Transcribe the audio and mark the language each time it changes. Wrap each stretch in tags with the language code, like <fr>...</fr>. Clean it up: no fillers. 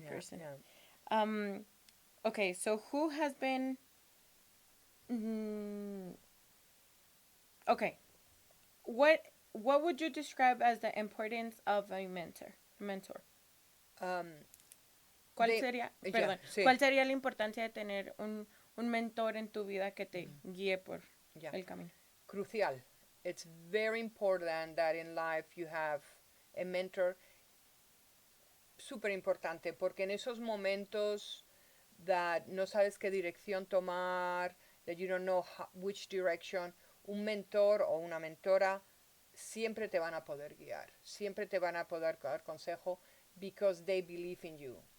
<en>Yeah, person. yeah. Okay, so who has been. Mm, okay, what would you describe as the importance of a mentor? Um,</en> <es>¿Cuál</es> <en>they,</en> <es>sería,</es> <en>yeah,</en> <es>perdón, sí, cuál sería la importancia de tener un mentor en tu vida que te guíe por</es> <en>yeah.</en> <es>el camino? Crucial.</es> <en>It's very important that in life you have a mentor.</en> <es>Súper importante, porque en esos momentos that no sabes qué dirección tomar,</es> <en>that you don't know which direction,</en> <es>un mentor o una mentora siempre te van a poder guiar, siempre te van a poder dar consejo</es> <en>because they believe in you.</en>